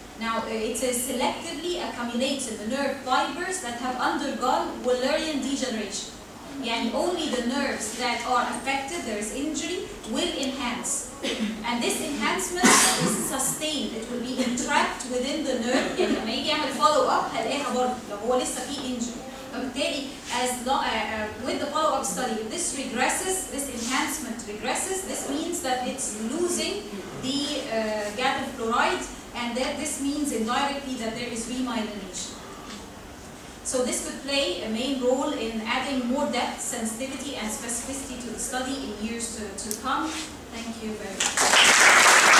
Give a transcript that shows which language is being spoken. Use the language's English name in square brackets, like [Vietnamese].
[English] Now, it selectively accumulates in the nerve fibers that have undergone Wallerian degeneration. And only the nerves that are affected, there is injury, will enhance. And this enhancement is sustained. It will be entrapped within the nerve. [Arabic] يعني لما يجي يعمل follow up هلاقيها برضه لو هو لسه في injury. فبالتالي [English] with the follow up study, if this regresses, this enhancement regresses, this means that it's losing the gadol fluoride, and that this means indirectly that there is remyelination. So this could play a main role in adding more depth, sensitivity, and specificity to the study in years to come. Thank you very much.